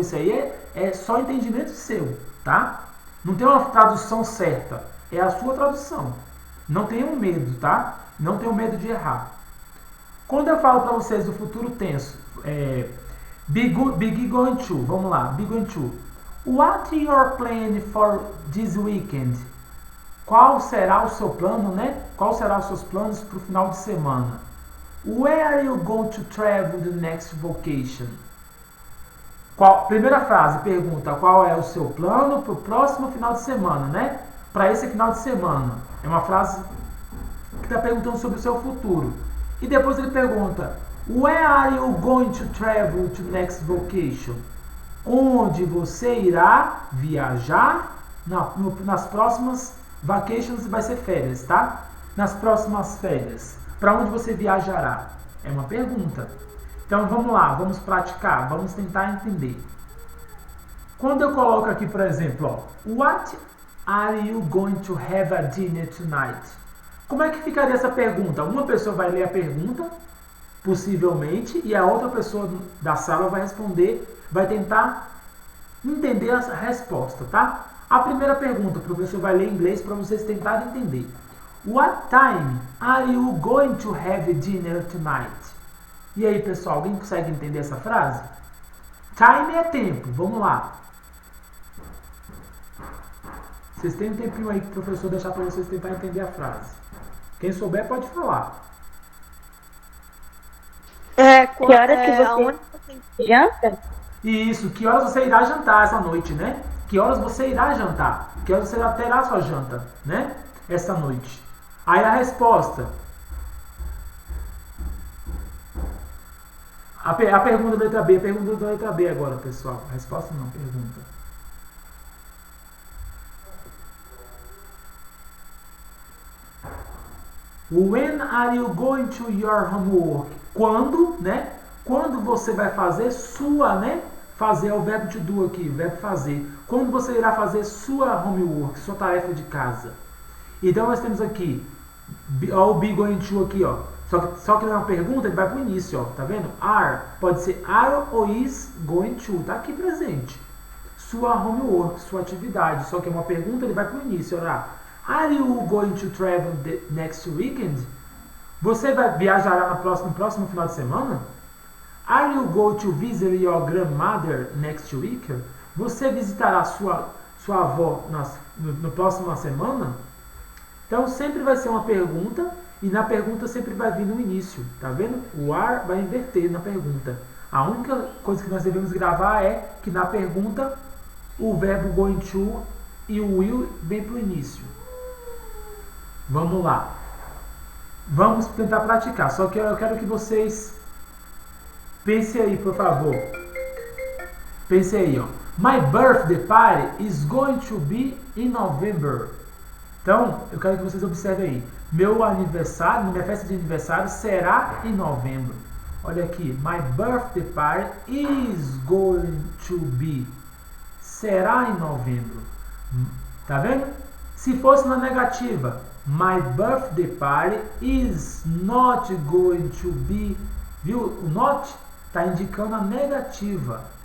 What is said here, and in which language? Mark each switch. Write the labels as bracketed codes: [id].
[pt] Isso aí é só entendimento seu, tá? Não tem uma tradução certa, é a sua tradução. Não tenham medo, tá? Não tenham medo de errar. Quando eu falo para vocês do futuro tenso, be going to, vamos lá, be going to. [en] What is your plan for this weekend? [pt] Qual será o seu plano, né? Qual será os seus planos para o final de semana? [en] Where are you going to travel the next vacation? [pt] Primeira frase, pergunta qual é o seu plano para o próximo final de semana, né? Para esse final de semana. É uma frase que está perguntando sobre o seu futuro. E depois ele pergunta, [en] where are you going to travel to next vacation? [pt] Onde você irá viajar nas próximas vacations, vai ser férias, tá? Nas próximas férias. Para onde você viajará? É uma pergunta. Então vamos lá, vamos praticar, vamos tentar entender. Quando eu coloco aqui, por exemplo, ó, [en] what are you going to have a dinner tonight? [pt] Como é que ficaria essa pergunta? Uma pessoa vai ler a pergunta, possivelmente, e a outra pessoa da sala vai responder, vai tentar entender a resposta, tá? A primeira pergunta, o professor vai ler em inglês para vocês tentarem entender. [en] What time are you going to have dinner tonight? [pt] E aí, pessoal, alguém consegue entender essa frase? Time é tempo, vamos lá. Vocês têm um tempinho aí que o professor deixar para vocês tentar entender a frase. Quem souber pode falar. Que hora que você janta? Isso, que horas você irá jantar essa noite, né? Que horas você irá jantar? Que horas você terá sua janta, né? Essa noite. Aí a resposta. A pergunta da letra B. A pergunta da letra B agora, pessoal. A resposta não, pergunta. [en] When are you going to your homework? [pt] Quando, né? Quando você vai fazer sua, né? Fazer é o verbo to do aqui, o verbo fazer. Quando você irá fazer sua homework, sua tarefa de casa. Então nós temos aqui, ó, o be going to aqui, ó. Só que não é uma pergunta, ele vai pro início, ó. Tá vendo? Are pode ser are ou is going to. Tá aqui presente. Sua homework, sua atividade. Só que é uma pergunta, ele vai pro início. Olha lá. [en] Are you going to travel the next weekend? [pt] Você vai viajar no próximo final de semana? [en] Are you going to visit your grandmother next week? [pt] Você visitará sua avó no próximo semana? Então sempre vai ser uma pergunta e na pergunta sempre vai vir no início, tá vendo? O are vai inverter na pergunta. A única coisa que nós devemos gravar é que na pergunta o verbo going to e o will vem para o início. Vamos lá. Vamos tentar praticar, só que eu quero que vocês pensem aí, por favor. Pense aí, ó. [en] My birthday party is going to be in November. [pt] Então, eu quero que vocês observem aí. Meu aniversário, minha festa de aniversário será em novembro. Olha aqui. [en] My birthday party is going to be. [pt] Será em novembro. Tá vendo? Se fosse na negativa. [en] My birthday party is not going to be. [pt] Viu? O not está indicando a negativa.